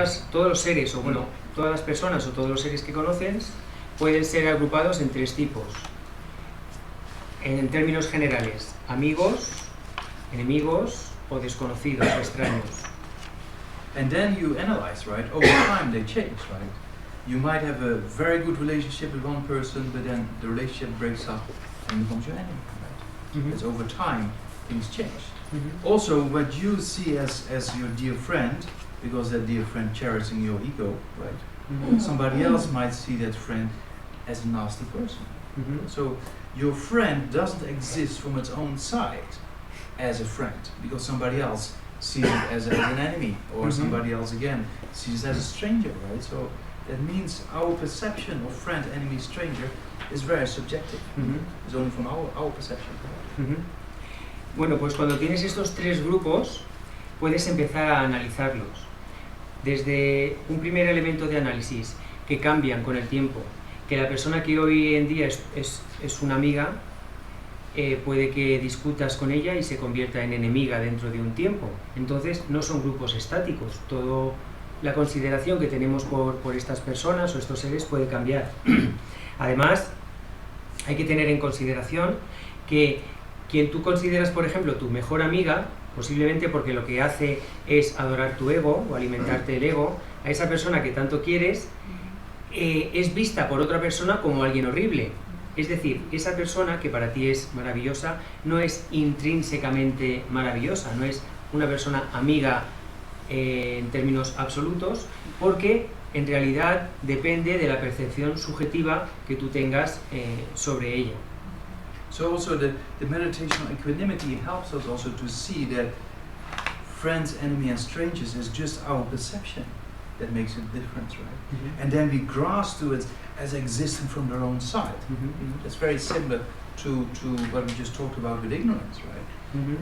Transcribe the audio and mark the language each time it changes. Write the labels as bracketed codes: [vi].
[es] Todos los seres, o bueno, todas las personas o todos los seres que conoces pueden ser agrupados en 3 tipos. En términos generales, amigos, enemigos o desconocidos o extraños. [en] And then you analyze, right? Over time they change, right? You might have a very good relationship with one person, but then the relationship breaks up and becomes your enemy, right? Because over time things change. Also, what you see as your dear friend, because that dear friend cherishing your ego, right? Somebody else might see that friend as a nasty person. So your friend doesn't exist from its own side as a friend, because somebody else sees it as an enemy, or somebody else again sees it as a stranger, right? So that means our perception of friend, enemy, stranger is very subjective. It's only from our perception. [es] Bueno, pues cuando tienes estos 3 grupos, puedes empezar a analizarlos. Desde un primer elemento de análisis, que cambian con el tiempo, que la persona que hoy en día es una amiga, puede que discutas con ella y se convierta en enemiga dentro de un tiempo. Entonces no son grupos estáticos, toda la consideración que tenemos por estas personas o estos seres puede cambiar. Además, hay que tener en consideración que quien tú consideras, por ejemplo, tu mejor amiga, posiblemente porque lo que hace es adorar tu ego o alimentarte el ego, a esa persona que tanto quieres, es vista por otra persona como alguien horrible. Es decir, esa persona que para ti es maravillosa no es intrínsecamente maravillosa, no es una persona amiga en términos absolutos, porque en realidad depende de la percepción subjetiva que tú tengas sobre ella. [en] So also the meditation on equanimity helps us also to see that friends, enemy and strangers is just our perception that makes a difference, right? And then we grasp to it as existing from their own side. That's very similar to what we just talked about with ignorance, right?